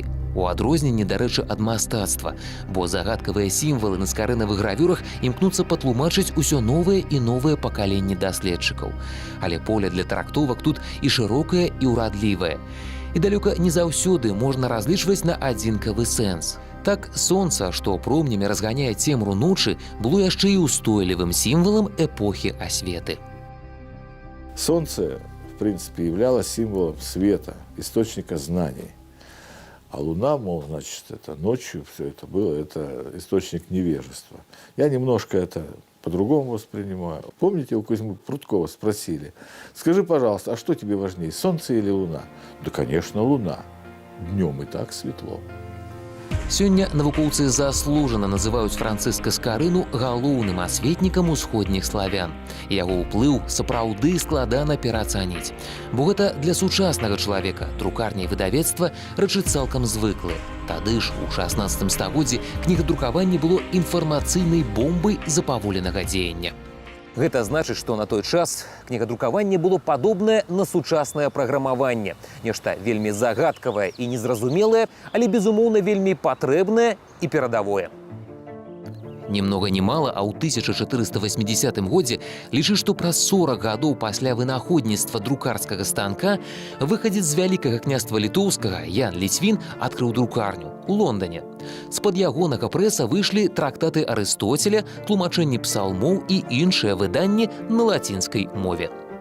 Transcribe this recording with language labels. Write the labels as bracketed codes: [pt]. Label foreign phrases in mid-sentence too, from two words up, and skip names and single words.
[be] У адрозненні, дарэчы, ад мастацтва, бо загадкавыя сімвалы на скарынавых гравюрах імкнуцца патлумачыць усё новае і новае пакаленне даследчыкаў. Але поле для трактовак тут і шырокае, і ўрадлівае. І далёка не заўсёды можна разлічваць на адзінкавы сэнс. Так сонца, што промнямі разганяе цемру ночы, было яшчэ і устойлівым сімвалам эпохі асветы. [ru] Солнце, в принципе, являлось символом света, источника знаний. А Луна, мол, значит, это ночью все это было, это источник невежества. Я немножко это по-другому воспринимаю. Помните, у Кузьмы Прудкова спросили: скажи, пожалуйста, а что тебе важнее, солнце или Луна? Да, конечно, Луна. Днем и так светло. [be] Сёння навукоўцы заслужана называюць Францыска Скарыну галоўным асветнікам усходніх славян. Яго ўплыў сапраўды складана пераацаніць. Бо гэта для сучаснага чалавека друкарня і выдавецтва рэчы цалкам звыклыя. Тады ж, у 16 стагоддзі, кнігадрукаванне было інфармацыйнай бомбай запаволенага дзеяння. Гэта значыць, што на той час кнігадрукаванне было падобнае на сучаснае праграмаванне. Нешта вельмі загадкавае і незразумелае, але, безумоўна, вельмі патрэбнае і перадавое. [ru] Ни много ни мало, [be] а ў 1480 годзе лічыць, што праз 40 гадоў пасля вынаходніцтва друкарскага станка выхадзец з Вялікага княства літоўскага Ян Ліцвін адкрыў друкарню у Лондоне. З-пад ягонага прэса выйшлі трактаты Арыстоцеля, тлумачэнні псалмоў і іншыя выданні на лацінскай мове.